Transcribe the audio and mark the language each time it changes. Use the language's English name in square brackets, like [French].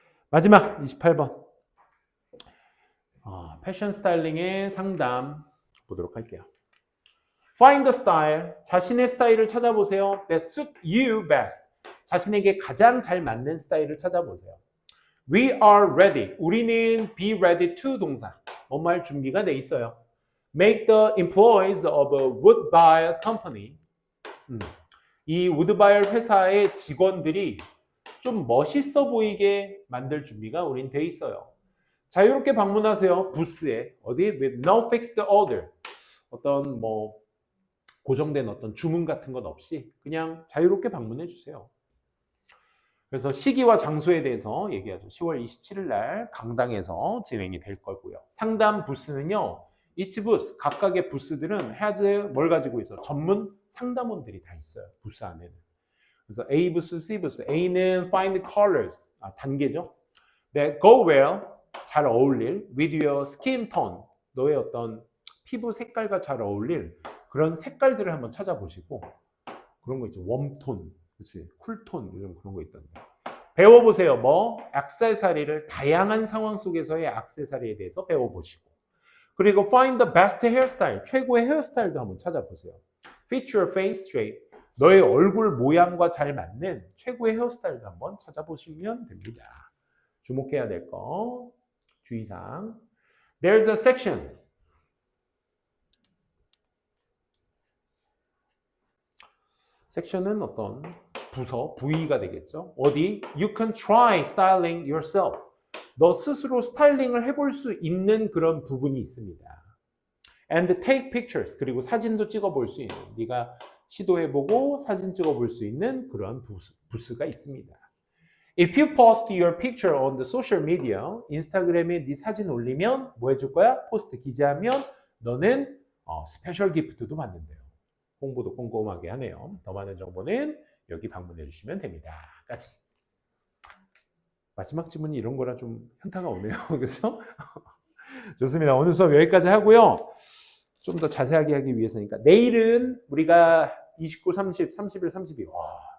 [Korean] 마지막 28번 패션 스타일링의 상담 보도록 할게요. [English] Find the style. [Korean] 자신의 스타일을 찾아보세요. [English] That suit you best. [Korean] 자신에게 가장 잘 맞는 스타일을 찾아보세요. [English] We are ready. [Korean] 우리는 [English] be ready to [Korean] 동사. 뭐뭐할 준비가 돼 있어요. [English] Make the employees of a Woodbury company. [Korean] 이 Woodbury 회사의 직원들이 좀 멋있어 보이게 만들 준비가 우린 돼 있어요. 자유롭게 방문하세요. 부스에. 어디? [English] With no fixed order. [Korean] 어떤 뭐 고정된 어떤 주문 같은 것 없이 그냥 자유롭게 방문해 주세요. 그래서 시기와 장소에 대해서 얘기하죠. 10월 27일 날 강당에서 진행이 될 거고요. 상담 부스는요. [English] each booth, [Korean] 각각의 부스들은 has 뭘 가지고 있어? 전문 상담원들이 다 있어요. 부스 안에는. 그래서 A 부스, C 부스. A는 [English] find colors, [Korean] 단계죠. [English] That go well, [Korean] 잘 어울릴 [English] with your skin tone, [Korean] 너의 어떤 피부 색깔과 잘 어울릴 그런 색깔들을 한번 찾아보시고 그런 거 있죠. 웜톤, 그렇지? 쿨톤 요즘 그런 거 있던데. 배워보세요. 뭐? 액세서리를 다양한 상황 속에서의 액세서리에 대해서 배워보시고 그리고 [English] find the best hairstyle, [Korean] 최고의 헤어스타일도 한번 찾아보세요. [English] Fit your face shape, [Korean] 너의 얼굴 모양과 잘 맞는 최고의 헤어스타일도 한번 찾아보시면 됩니다. 주목해야 될 거, 주의사항. [English] There's a section. [Korean] 섹션은 어떤 부서, 부위가 되겠죠. 어디? [English] You can try styling yourself. [Korean] 너 스스로 스타일링을 해볼 수 있는 그런 부분이 있습니다. [English] And take pictures. [Korean] 그리고 사진도 찍어볼 수 있는, 네가 시도해보고 사진 찍어볼 수 있는 그런 부스가 있습니다. [English] If you post your picture on the social media, [Korean] 인스타그램에 네 사진 올리면 뭐 해줄 거야? 포스트 기재하면 너는 스페셜 기프트도 받는데요. 홍보도 꼼꼼하게 하네요. 더 많은 정보는 여기 방문해 주시면 됩니다. 까지. 마지막 질문이 이런 거라 좀 현타가 오네요. 그래서 좋습니다. 오늘 수업 여기까지 하고요. 좀 더 자세하게 하기 위해서니까 내일은 우리가 29, 30, 31, 32. 와.